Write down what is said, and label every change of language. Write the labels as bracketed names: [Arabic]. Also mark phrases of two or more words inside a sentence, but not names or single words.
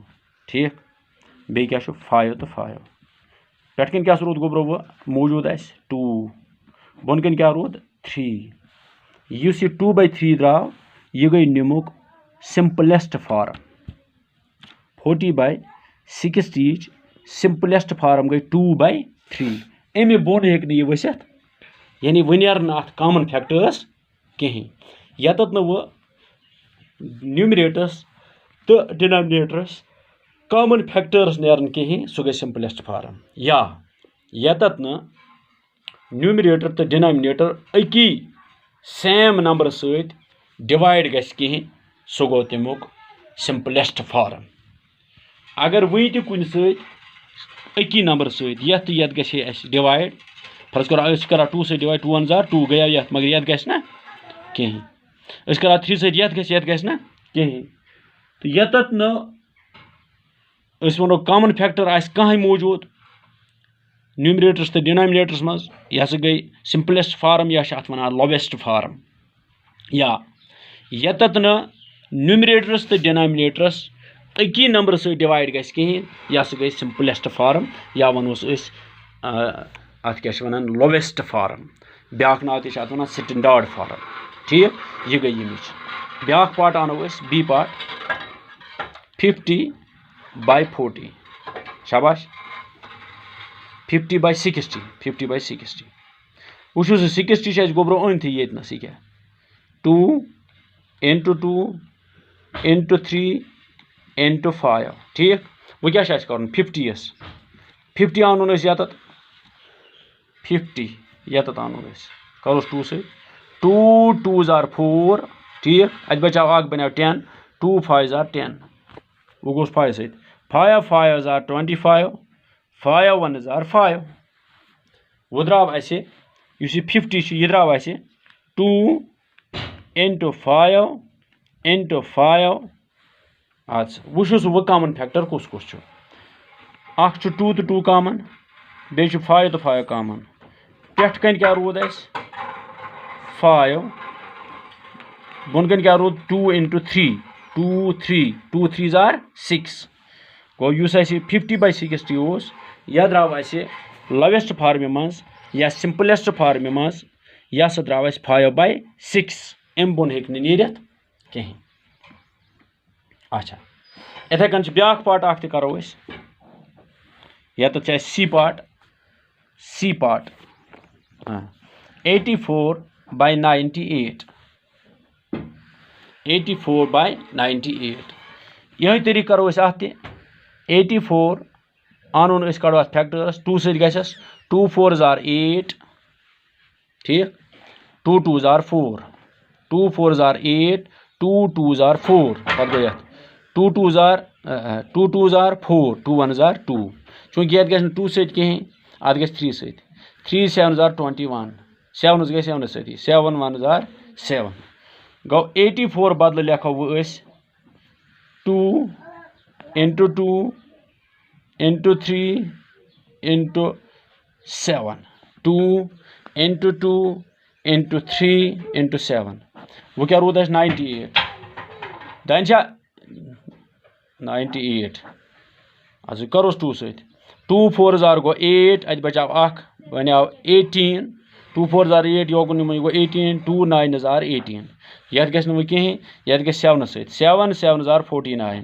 [Kashmiri] ठीक, बे क्या 5 तो 5, पेट कन क्या रूद गो ब्रो वो मौजूद 2, बोन कन क्या रूद 3। इस 2/3 द्राव यह गई निमुक [English] simplest form. 40/60 simplest form गई 2/3। [Kashmiri] अमे बोन हेक यह वसित, यानी वन अत [English] common factors [Kashmiri] कहीं, यत न वो न्यूमरेटर्स तो डिनोमिनेटर्स [English] common factors [Kashmiri] नेरन कहीं, सह गई [English] simplest form. [Kashmiri] या यत न न्यूमरेटर तो डिनोमिनेटर अकी [English] same number [Kashmiri] सत डिवाइड गस कहीं, सह गो तमुक [English] simplest form. [Kashmiri] अगर वही तो कुन सकी नंबर सत यथ गस डिवाइड, फर्ज करो कर 2 सत डिवाइड, [English] 2 1s are 2 [Kashmiri] गया यथ, मगर यथ गस ना कहीं, कर 3 सत यथ गस ना कहीं। तो यत न वो [English] common factor [Kashmiri] आ कह मौजूद न्यूमरेटर्स तो डिनोमिनेटर्स मज, यह गई [English] simplest form [Kashmiri] या अत वन [English] lowest form. [Kashmiri] या यत न न्यूमरेटर्स तो डिनोमिनेटर्स अकी नंबर से डिवाइड गस कहें यह गई [English] simplest form [Kashmiri] या वनोस अत क्या वन [English] lowest form [Kashmiri] ब्याक नाव ते वन [English] standard form [Kashmiri] ठीक यह गई यमिच ब्याक पार्ट आनो [English] B part [Kashmiri] 50/40 शाबाश 50/60 50/60 वो 60 गोब्रो अन थी ये क्या 2 × 2 × 3 × 5 ठीक वो क्या कर 50 आनुन यत 50 यत आनुन करोस 2 से [English] 2 2s are 4 [Kashmiri] ठीक अत बचाव बनो 10 [English] 2 5s are 10 [Kashmiri] वो गोस 5 सत [English] 5 5s are 25 5 1s are 5 [Kashmiri] वो द्राव 50 यह द्राव 2 × 5 × 5 वो वो [English] common factor [Kashmiri] कुस 2 तो 2 कॉमन बे 5 तो 5 कॉमन पेट कन क्या रूद 5 बोन कन क्या रूद 2 × 3 2 3 [English] 2 3s are 6 [Kashmiri] गो 50/60 यह द्राव [English] lowest form [Kashmiri] मज या [English] simplest form [Kashmiri] मज यह सह द्राव 5/6 अम बोन हे नीरित कहें अच्छा इथे कन ब्याक पार्ट करो यत [English] C part [Kashmiri] 84/98 84/98 यह तरीक करो 84 आनुन कड़ो फैक्टर्स 2 सत [English] 2 4s are 8 [Kashmiri] ठीक [English] 2 2s are 4 2 4s are 8 2 2s are 4 [Kashmiri] पत गो [English] 2 2s are 4 2 1s are 2 [Kashmiri] चूंकि ये 2 सत कहें अत 3 सत [English] 3 7s are 21 [Kashmiri] 7s गई 7 सती [English] 7 1s are 7 [Kashmiri] गो 84 बदल लिखो 2 × 2 × 3 × 7 2 × 2 × 3 × 7 वो क्या रूद 98 दान 98 अच्छा करोस 2 सत [English] 2 4s are [Kashmiri] गो 8 अत बचाव बनो 18 [English] 2 4s are 8 [Kashmiri] योगुन गो 18 [English] 2 9s are 18 [Kashmiri] यत गस वो कहें यत 7 सत [English] 7 7s are 49